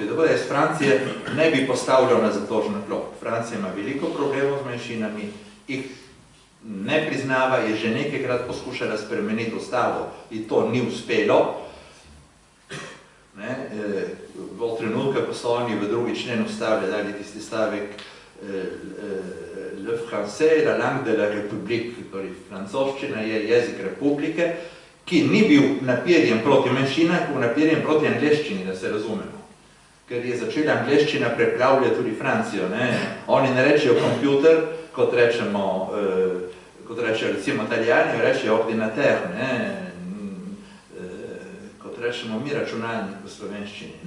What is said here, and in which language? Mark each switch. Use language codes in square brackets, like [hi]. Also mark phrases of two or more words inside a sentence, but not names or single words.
[sl] Tako da jaz Francije ne bi postavljal na zatožno klop. Francija ima veliko problemov z manjšinami, jih ne priznava, je že nekajkrat poskušala spremeniti ustavo in to ni uspelo. V trenutku, ko so oni v 2. člen ustave dali tisti stavek [fr] le français, la langue de la république, [sl] torej francoščina je jezik republike, ki ni bil naperjen proti manjšinam, ko naperjen proti angleščini, da se razumemo. Ker je začela angleščina preplavljati tudi Francijo. Oni ne rečejo kompjuter, kot rečejo recimo Italijani, rečejo ordinater, kot rečemo mi računalnik v slovenščini.